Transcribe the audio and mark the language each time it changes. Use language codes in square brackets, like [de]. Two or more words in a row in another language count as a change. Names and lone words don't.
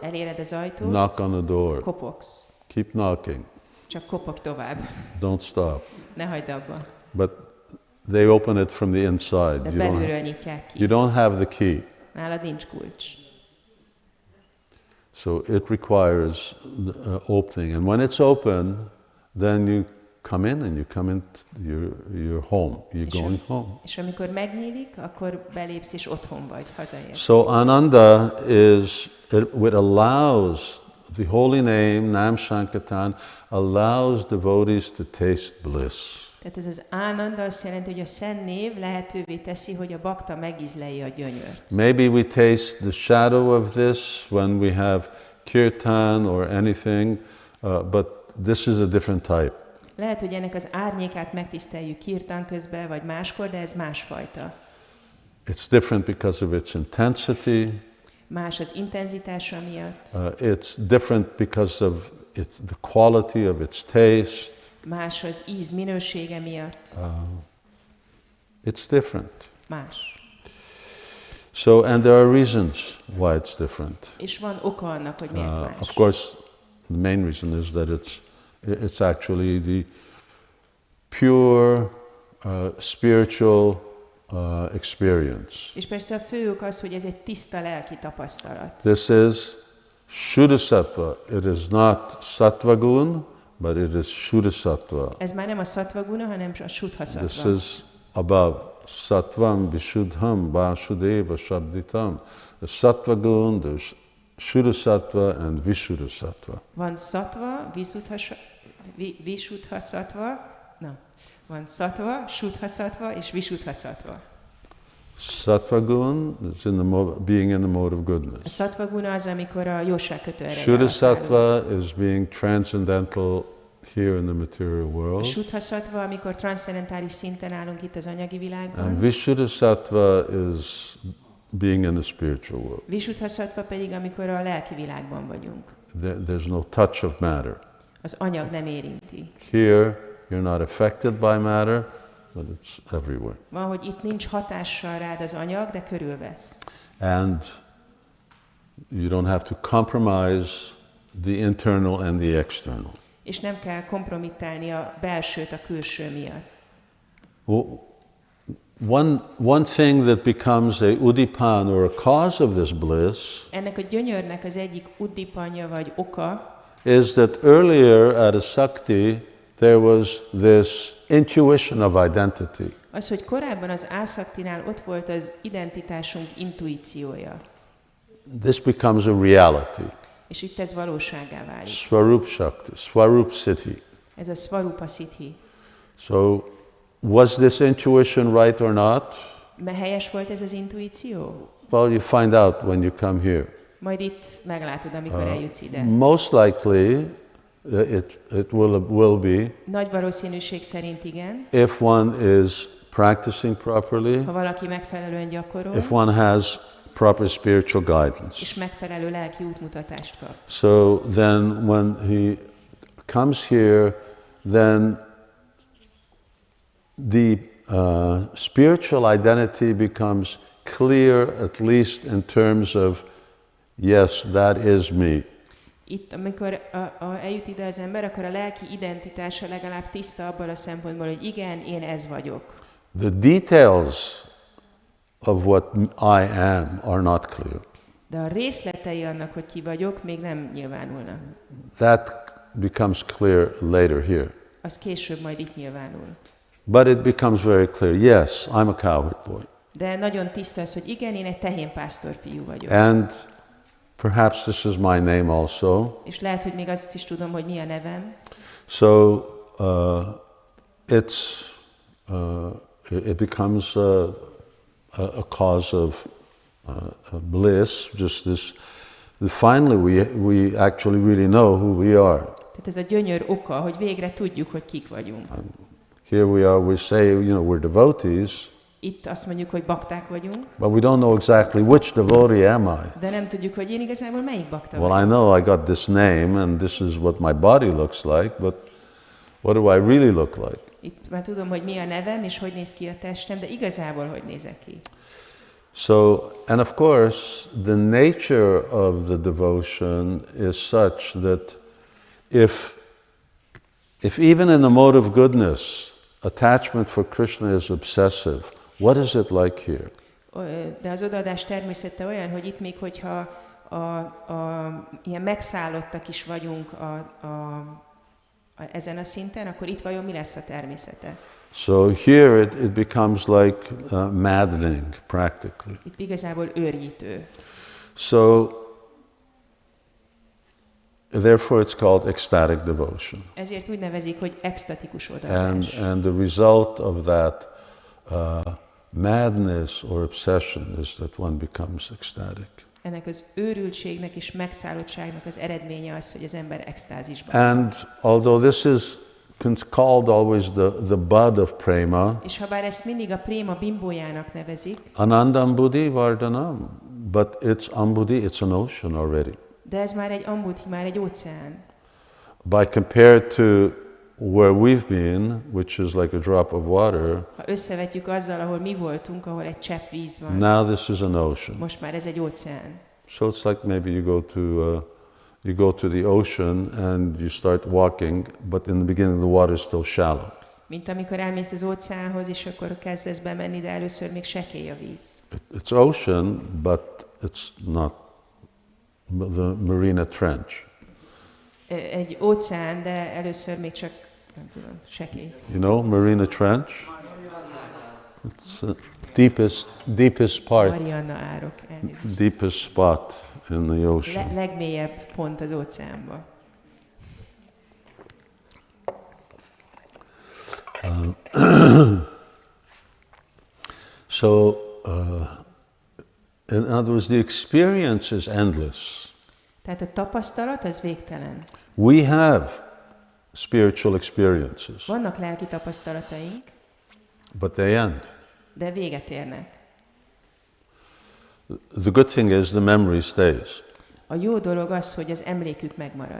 [hu] eléred az ajtót, [en] knock on the door. [hu] kopogsz. [en] Keep knocking. [hu] Csak kopogj tovább. [en] Don't stop. [hu] Ne hagyd abba. [en] But they open it from the inside. [hu] De belülről nyitják ki. [en] You don't have the key. [hu] Nálad nincs kulcs. [en] So it requires opening. And when it's open, then you come in and you come into your home. You're going home. [hu] És amikor megnyílik, akkor belépsz és otthon vagy, hazaérsz. [en] So Ananda it allows the holy name, Nam Sankirtan, allows devotees to taste bliss. [hu] Tehát ez az Ananda azt jelenti, hogy a szent név lehetővé teszi, hogy a bakta megízlelje a gyönyört. [en] Maybe we taste the shadow of this when we have kirtan or anything, but this is a different type. [hu] Lehet, hogy ennek az árnyékát megtiszteljük kirtan közben, vagy máskor, de ez másfajta. [en] It's different because of its intensity. [hu] Más az intenzitása miatt. [en] It's different because of the quality of its taste. [hu] Más az íz minősége miatt. [en] It's different. [hu] Más. [en] So, and there are reasons why it's different. [hu] És van oka annak, hogy miért más. [en] Of course, the main reason is that it's actually the pure spiritual experience. [hu] És persze a fő ok az, hogy ez egy tiszta lelki tapasztalat. [en] This is Shuddha Sattva. It is not Sattva Gun, but it is Shuddha Sattva. [hu] Ez már nem a Sattva guna, hanem a Shuddha Sattva. [en] This is above. [sa] Sattvam Vishuddham Vasudeva Shabditam. [en] The Sattva Gun, the Shuddha Sattva and Vishuddha Sattva. [hu] Van Sattva, Vishuddha Sattva, van Sattva, Shuddha Sattva és Vishuddha Sattva. [en] Sattva Gun is being in the mode of goodness. [hu] A Sattva guna az, amikor a jóság kötőereje [en] Shuddha [hu] alatt állunk. [en] Sattva is being transcendental here in the material [hu] A [en] world. [hu] Shuddha Sattva, amikor transzcendentális szinten állunk itt az anyagi világban. [en] And Vishuddha Sattva is being in the spiritual world. [hu] Vishuddha Sattva pedig, amikor a lelki világban vagyunk. [en] There's no touch of matter. [hu] Az anyag nem érinti. [en] Here, you're not affected by matter, but it's everywhere. [hu] Van, hogy itt nincs hatással rád az anyag, de körülvesz. [en] And you don't have to compromise the internal and the external. [hu] És nem kell kompromittálni a belsőt a külső miatt. [en] Well, one thing that becomes a udipan or a cause of this bliss [hu] Ennek a gyönyörnek az egyik uddipanya vagy oka, [en] is that earlier at a sakti there was this intuition of identity. [hu] az, hogy korábban az ászaktinál ott volt az identitásunk intuíciója. [en] This becomes a reality. [hu] És itt ez valósággá válik. [en] Swarup Shakti, Swarup Siddhi. [hu] Ez a Swarupa Siddhi. [en] So, was this intuition right or not? [hu] Helyes volt ez az intuíció? [en] Well, you find out when you come here. [hu] Majd itt meglátod, amikor eljutsz ide. [en] Most likely, it will be. [hu] Nagy valószínűség szerint igen. [en] If one is practicing properly, [hu] ha valaki megfelelően gyakorol, [en] if one has proper spiritual guidance. [hu] És megfelelő lelki útmutatást kap. [en] So then when he comes here, then the spiritual identity becomes clear, at least in terms of, yes, that is me. [hu] Itt, amikor eljut ide az ember, akkor a lelki identitása legalább tiszta abban a szempontból, hogy igen, én ez vagyok. [en] The details of what I am are not clear. [hu] De a részletei annak, hogy ki vagyok, még nem nyilvánulnak. [en] That becomes clear later here. [hu] Az később majd itt nyilvánul. [en] But it becomes very clear, yes, I'm a cowherd boy. [hu] De nagyon tiszta az, hogy igen, én egy tehénpásztor fiú vagyok. [en] And perhaps this is my name also. [hu] És lehet, hogy még azt is tudom, hogy mi a nevem. [en] So it becomes a cause of bliss. Just this. Finally, we actually really know who we are. [hu] Tehát ez a gyönyör oka, hogy végre tudjuk, hogy kik vagyunk. [en] Here we are. We say, we're devotees. [hu] Itt azt mondjuk, hogy bakták vagyunk. [en] But we don't know exactly which devotee am I. [hu] De nem tudjuk, hogy én igazából melyik bakta [en] Well, [hu] vagyok. [en] I know I got this name and this is what my body looks like, but what do I really look like? [hu] Itt már tudom, hogy mi a nevem, és hogy néz ki a testem, de igazából hogy nézek ki. [en] So, and of course, the nature of the devotion is such that if even in the mode of goodness, attachment for Krishna is obsessive, what is it like here? [hu] De az odaadás természete olyan, hogy itt még hogyha ilyen megszállottak is vagyunk ezen a szinten, akkor itt vajon mi lesz a természete? [en] So here it becomes like maddening, practically. [hu] Itt igazából őrjítő. [en] So therefore it's called ecstatic devotion. [hu] Ezért úgy nevezik, hogy extatikus odaadás. [en] And the result of that madness or obsession is that one becomes ecstatic. [hu] Ennek az őrültségnek és megszállottságnak az eredménye az, hogy az ember extázisban. [en] And although this is called always the bud of prema, [hu] És ha bár ezt mindig a préma bimbójának nevezik, [sa] anandambudhi vardhanam, [en] but it's ambudhi, it's an ocean already. [hu] de ez már egy ambudhi, már egy óceán. [en] By compared to where we've been, which is like a drop of water, [hu] Ha összevetjük azzal, ahol mi voltunk, ahol egy csepp víz van, [en] now this is an ocean. [hu] most már ez egy óceán. [en] So it's like maybe you go to the ocean and you start walking, but in the beginning the water is still shallow. [hu] Mint amikor elmész az óceánhoz, és akkor kezdesz bemenni, de először még sekély a víz. [en] It's ocean, but it's not the Marina Trench. [hu] Egy óceán, de először még csak, nem tudom, sekély. [en] You know, Marina Trench? It's the deepest part, [hu] Marianna árok, elnézést. [en] deepest spot in the ocean. [hu] Legmélyebb pont az óceánban. [en] So, in other words, the experience is endless. [hu] Tehát a tapasztalat az végtelen. [en] We have spiritual experiences, [hu] Vannak lelki tapasztalataink, [en] but they end. [hu] de véget érnek. [en] The good thing is the memory stays, [hu] A jó dolog az, hogy az emlékük megmarad.